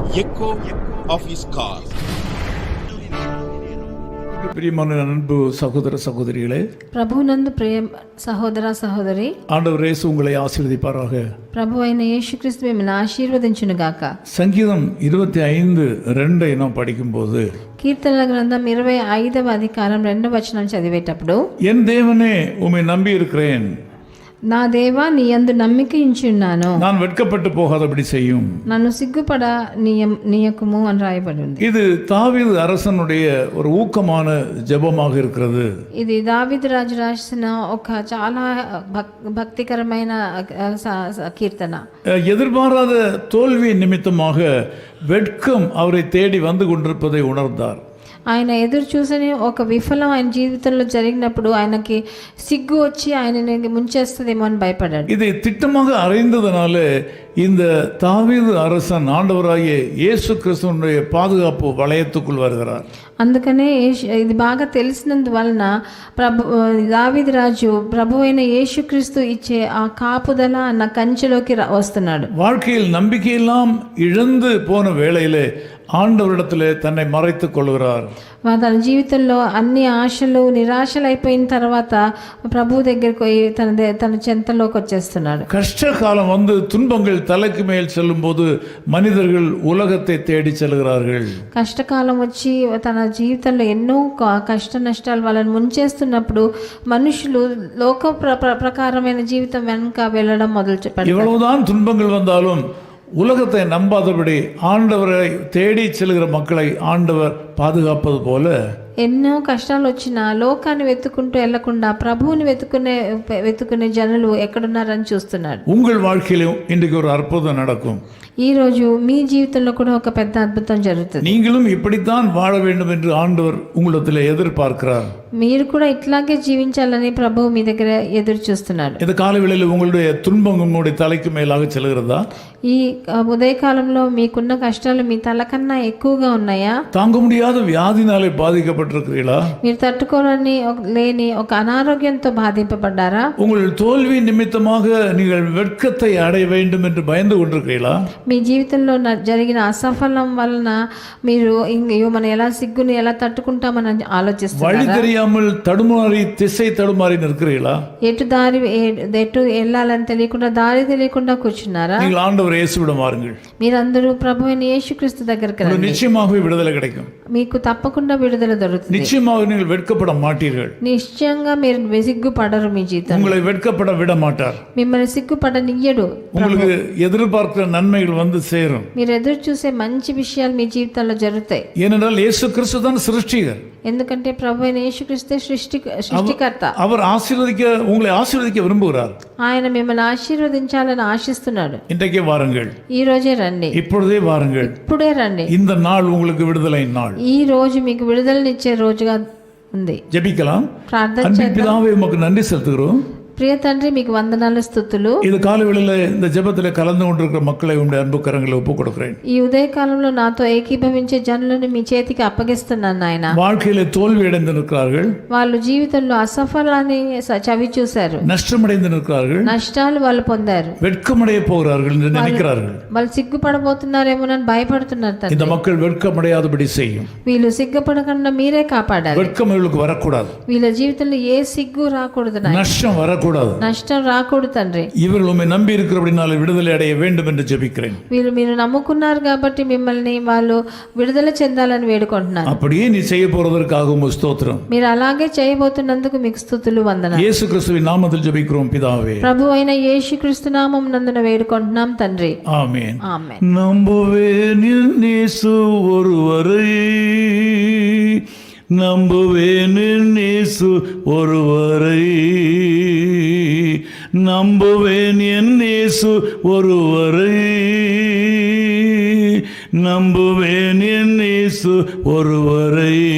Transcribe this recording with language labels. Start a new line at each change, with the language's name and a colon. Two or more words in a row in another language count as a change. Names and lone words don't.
English: echo of his call.
Tamil: பிரியமான அன்பு சகோதர சகோதரிகளே,
Telugu: ప్రభునందు ప్రియ సహోదర సహోదరి,
Tamil: ஆண்டவர் இயேசு உங்களை ஆசீர்வதிப்பாராக.
Telugu: ప్రభు అయిన యేసుక్రీస్తు మిమ్మల్ని ఆశీర్వదించును గాక.
Tamil: சங்கீதம் 25:2 நாம் படிக்கும்போது,
Telugu: కీర్తనల గ్రంథం 25వ అధికారం 2వ వచనం చదివేటప్పుడు,
Tamil: என் தேவனே உம்மை நம்பி இருக்கிறேன்,
Telugu: నా దేవా నీ యందు నమ్మిక ఉంచున్నాను,
Tamil: நான் வெட்கப்பட்டு போகாதபடி செய்யும்.
Telugu: నన్ను సిగ్గుపడ నీయకుము అని రాయబడి ఉంది.
Tamil: இது தாவீது அரசனுடைய ஒரு ஊக்கமான ஜெபமாக இருக்கிறது.
Telugu: ఇది దావీదు రాజు రాసిన ఒక చాలా భక్తికరమైన కీర్తన.
Tamil: எதிர்பாராத தோல்வி நிமித்தமாக வெட்கம் அவரை தேடி வந்து கொண்டிருப்பதை உணர்ந்தார்.
Telugu: ఆయన ఎదురు చూసని ఒక విఫలం ఆయన జీవితంలో జరిగినప్పుడు ఆయనకి సిగ్గు వచ్చి ఆయనని ముంచేస్తుందేమో అని భయపడ్డాడు.
Tamil: இதை திட்டமாக அறிந்ததனால இந்த தாவீது அரசன் ஆண்டவராகிய இயேசு கிறிஸ்துவினுடைய பாதுகாப்பு வளையத்துக்குள் வருகிறார்.
Telugu: అందుకనే ఇది బాగా తెలిసినందువలన దావీదు రాజు ప్రభు అయిన యేసుక్రీస్తు ఇచ్చే ఆ కాపుదల అన్న కంచెలోకి వస్తున్నాడు.
Tamil: வாழ்க்கையில் நம்பிக்கையெல்லாம் இழந்து போன வேளையிலே ஆண்டவரிடத்திலே தன்னை மறைத்துக் கொள்கிறார்.
Telugu: తన జీవితంలో అన్ని ఆశలు నిరాశలు అయిపోయిన తర్వాత ప్రభు దగ్గరికి పోయి తన చెంతలోకి వచ్చేస్తున్నాడు.
Tamil: கஷ்டகாலம் வந்து துன்பங்கள் தலைக்கு மேல் செல்லும் போது மனிதர்கள் உலகத்தை தேடி செல்கிறார்கள்.
Telugu: కష్టకాలం వచ్చి తన జీవితంలో ఎన్నో కష్ట నష్టాలు వాళ్ళని ముంచేస్తున్నప్పుడు మనుషులు లోక ప్రకారమైన జీవితం వెనుక వెళ్ళడం మొదలు చెప్పారు.
Tamil: இவ்வளவுதான் துன்பங்கள் வந்தாலும் உலகத்தை நம்பாதபடி ஆண்டவரை தேடி செல்கிற மக்களை ஆண்டவர் பாதுகாப்பது போல,
Telugu: ఎన్నో కష్టాలు వచ్చినా లోకాన్ని వెతుకుంటూ వెళ్లకుండా ప్రభువుని వెతుకునే జనులు ఎక్కడున్నారని చూస్తున్నాడు.
Tamil: உங்கள் வாழ்க்கையிலும் இன்றைக்கு ஒரு அற்புதம் நடக்கும்.
Telugu: ఈ రోజు మీ జీవితంలో కూడా ఒక పెద్ద అద్భుతం జరుగుతుంది.
Tamil: நீங்களும் இப்படித்தான் வாழ வேண்டும் என்று ஆண்டவர் உங்களிடத்தில் எதிர்பார்க்கிறார்.
Telugu: మీరు కూడా ఇట్లాగే జీవించాలని ప్రభువు మీ దగ్గర ఎదురు చూస్తున్నాడు.
Tamil: இந்த காலவேளையில் உங்களுடைய துன்பம் உங்களுடைய தலைக்கு மேலாக செல்கிறதா?
Telugu: ఈ ఉదయకాలంలో మీకున్న కష్టాలు మీ తల కన్నా ఎక్కువగా ఉన్నాయా?
Tamil: தாங்க முடியாத வியாதினாலே பாதிக்கப்பட்டிருக்கிறீர்களா?
Telugu: మీరు తట్టుకోలేని లేని ఒక అనారోగ్యంతో బాధింపబడ్డారా?
Tamil: உங்கள் தோல்வி நிமித்தமாக நீங்கள் வெட்கத்தை அடைய வேண்டும் என்று பயந்து கொண்டிருக்கிறீர்களா?
Telugu: మీ జీవితంలో జరిగిన అసఫలం వలన మీరు మనం ఎలా సిగ్గుని ఎలా తట్టుకుంటామని ఆలోచిస్తున్నారా?
Tamil: வழி தெரியாமல் தடுமாறி திசை தடுமாறி நிற்கிறீர்களா?
Telugu: ఎటు వెళ్ళాలని తెలియకుండా దారి తెలియకుండా కూర్చున్నారా?
Tamil: நீங்கள் ஆண்டவர் இயேசுவிடம் வாருங்கள்.
Telugu: మీరందరూ ప్రభువైన యేసుక్రీస్తు దగ్గరికి రండి.
Tamil: நிச்சயமாகவே விடுதலை கிடைக்கும்.
Telugu: మీకు తప్పకుండా విడుదల దొరుకుతుంది.
Tamil: நிச்சயமாக நீங்கள் வெட்கப்பட மாட்டீர்கள்.
Telugu: నిశ్చయంగా మీరు సిగ్గుపడరు. మీ జీవితం
Tamil: உங்களை வெட்கப்பட விட மாட்டார்.
Telugu: మిమ్మల్ని సిగ్గుపడనియ్యడు.
Tamil: உங்களுக்கு எதிர்பார்க்கிற நன்மைகள் வந்து சேரும்.
Telugu: మీరు ఎదురు చూసే మంచి విషయాలు మీ జీవితంలో జరుగుతాయి.
Tamil: ஏனென்றால் இயேசு கிறிஸ்து தான் சிருஷ்டிகர்.
Telugu: ఎందుకంటే ప్రభువైన యేసుక్రీస్తే సృష్టికర్త.
Tamil: அவர் உங்களை ஆசீர்வதிக்க விரும்புகிறார்.
Telugu: ఆయన మిమ్మల్ని ఆశీర్వదించాలని ఆశిస్తున్నాడు.
Tamil: இன்றைக்கே வாருங்கள்.
Telugu: ఈ రోజే రండి.
Tamil: இப்பொழுதே வாருங்கள்.
Telugu: ఇప్పుడే రండి.
Tamil: இந்த நாள் உங்களுக்கு விடுதலை நாள்.
Telugu: ఈ రోజు మీకు విడుదలనిచ్చే రోజుగా ఉంది.
Tamil: ஜெபிக்கலாம்.
Telugu: ప్రార్థన
Tamil: அன்பின் பிதாவே உமக்கு நன்றி செலுத்துகிறோம்.
Telugu: ప్రియ తండ్రి, మీకు వందనాలు స్తుతులు.
Tamil: இது காலைவேளையில இந்த ஜெபத்தில் கலந்து கொண்டிருக்கிற மக்களை உங்களுடைய அன்பு கரங்களை ஒப்புக் கொடுக்கிறேன்.
Telugu: ఈ ఉదయకాలంలో నాతో ఏకీభవించే జనులను మీ చేతికి అప్పగిస్తున్నాను నాయన.
Tamil: வாழ்க்கையில தோல்வி அடைந்து நிற்கிறார்கள்.
Telugu: వాళ్ళు జీవితంలో అసఫలాన్ని చవి చూశారు.
Tamil: நஷ்டமடைந்து நிற்கிறார்கள்.
Telugu: నష్టాలు వాళ్ళు పొందారు.
Tamil: வெட்கமடைய போகிறார்கள் என்று நினைக்கிறார்கள்.
Telugu: వాళ్ళు సిగ్గుపడబోతున్నారేమోనని భయపడుతున్నారు తండ్రి.
Tamil: இந்த மக்கள் வெட்கமடையாதபடி செய்யும்.
Telugu: వీళ్ళు సిగ్గుపడకుండా మీరే కాపాడాలి.
Tamil: வெட்கம் இவர்களுக்கு வரக்கூடாது.
Telugu: వీళ్ళ జీవితంలో ఏ సిగ్గు రాకూడదు.
Tamil: நஷ்டம் வரக்கூடாது.
Telugu: నష్టం రాకూడదు తండ్రి.
Tamil: இவர்கள் உம்மை நம்பி இருக்கிறபடினால விடுதலை அடைய வேண்டும் என்று ஜெபிக்கிறேன்.
Telugu: మీరు నమ్ముకున్నారు కాబట్టి మిమ్మల్ని వాళ్ళు విడుదల చెందాలని వేడుకుంటున్నాను.
Tamil: அப்படியே நீ செய்ய போறதற்காக உமக்கு ஸ்தோத்திரம்.
Telugu: మీరు అలాగే చేయబోతున్నందుకు మీకు స్తుతులు వందనాలు.
Tamil: இயேசு கிறிஸ்துவின் நாமத்தில் ஜெபிக்கிறோம் பிதாவே.
Telugu: ప్రభు అయిన యేసుక్రీస్తు నామం నందున వేడుకుంటున్నాం తండ్రి.
Tamil: ஆமென்.
Telugu: ఆమేన్.
Tamil: நம்புவேன் இயேசு ஒருவரை, நம்புவேன் இயேசு ஒருவரை, நம்புவேன் இயேசு ஒருவரை, நம்புவேன் இயேசு ஒருவரை.